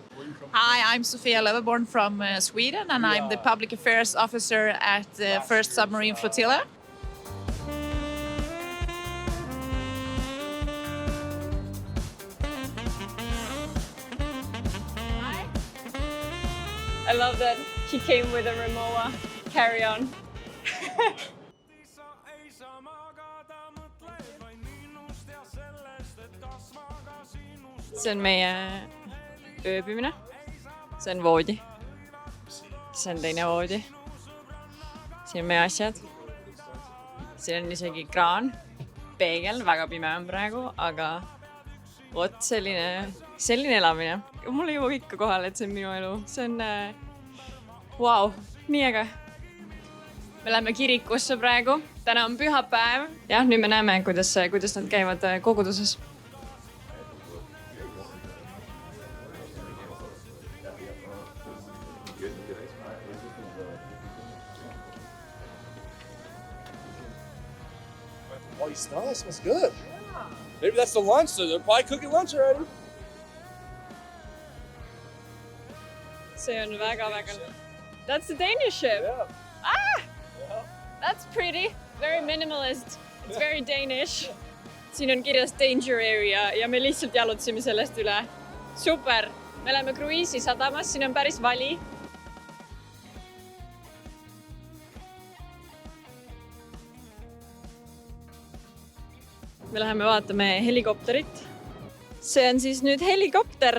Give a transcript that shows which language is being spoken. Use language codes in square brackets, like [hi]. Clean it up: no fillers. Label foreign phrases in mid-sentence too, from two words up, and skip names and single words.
[en] Hi, I'm Sofia Löfveborn from Sweden, and I'm the Public Affairs Officer at the 1st Submarine Flotilla. I love that he came with a Rimowa carry-on. [et] See on meie ööbimine. See on voodi. See on teine voodi. Siin on meie asjad. Siin on isegi kraan, peegel, väga pime on praegu, aga vot selline elamine. Mul ei jõua ikka kohale, et see on minu elu. See on wow, nii äge. Me läheme kirikusse praegu. Täna on pühapäev. Jah, nüüd me näeme, kuidas nad käivad koguduses. [en] Oh, you smell that? It smells good. Yeah. Maybe that's the lunch, so they're probably cooking lunch already. [et] See on väga. [en] That's the Danish ship. Yeah. Ah! Yeah. That's pretty. Very minimalist. It's very Danish. [et] Siin on kirjas [en] danger area [et] ja me lihtsalt jalutasime sellest üle. Super! Me oleme kruiisi sadamas, siin on päris vali. Me läheme vaatame helikopterit. See on siis nüüd helikopter.